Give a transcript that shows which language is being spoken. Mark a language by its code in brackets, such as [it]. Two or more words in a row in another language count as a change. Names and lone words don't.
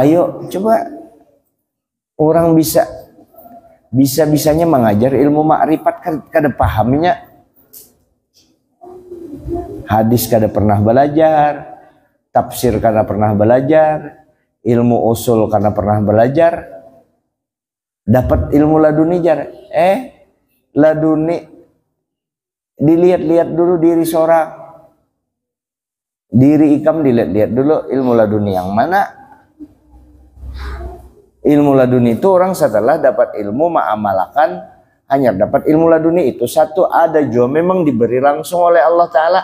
[bjn] Ayo coba orang bisa-bisanya mengajar ilmu makrifat kada pahamnya. Hadis kada pernah belajar, tafsir kada pernah belajar, ilmu usul kada pernah belajar. Dapat ilmu laduni jar. [id] Laduni dilihat-lihat dulu diri seorang. [bjn] Diri ikam dilihat-lihat dulu ilmu laduni yang mana. [id] Ilmu laduni itu orang setelah dapat ilmu mengamalkan, hanya dapat ilmu laduni itu satu ada juga memang diberi langsung oleh Allah Ta'ala.